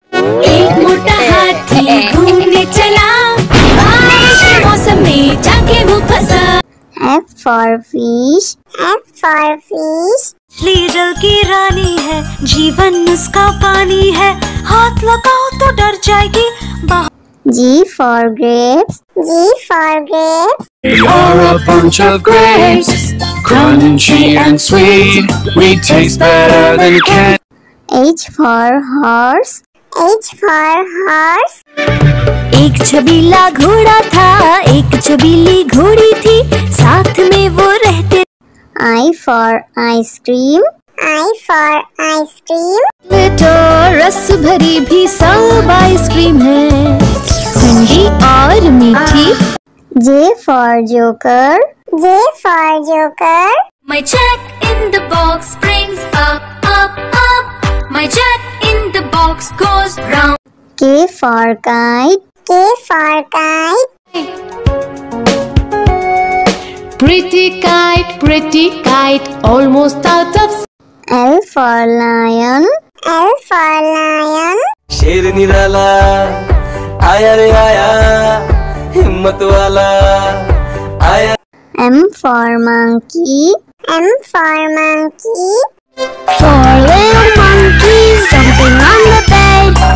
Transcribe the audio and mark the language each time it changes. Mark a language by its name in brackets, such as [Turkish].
[Hindi] एक मोटा हाथी घूमने चला, बारिश के मौसम में जाके वो फंसा। [English] F for fish. F for fish. [Hindi] मछली जल की रानी है, जीवन उसका पानी है, हाथ लगाओ तो डर जाएगी। [English] G for grapes. G for grapes. We are a bunch of grapes, crunchy and sweet. We taste better than candy. H for horse. H for horse. [Hindi] एक छबीला घोड़ा था, एक छबीली घोड़ी थी, साथ में वो रहते। [English] I for ice cream. I for ice cream. [Hindi] तो रस भरी भी सब आइसक्रीम है, ठंडी और मीठी। [English] J for joker. J for joker. My jack in the box brings up, up, up. My jack in the box goes round. K for kite. K for kite. Pretty kite, almost out of. L for lion. L for lion. [Hindi] शेर निराला आया रे आया, हिम्मत वाला आया। [English] M for monkey. M for monkey. Four little monkeys jumping on the bed.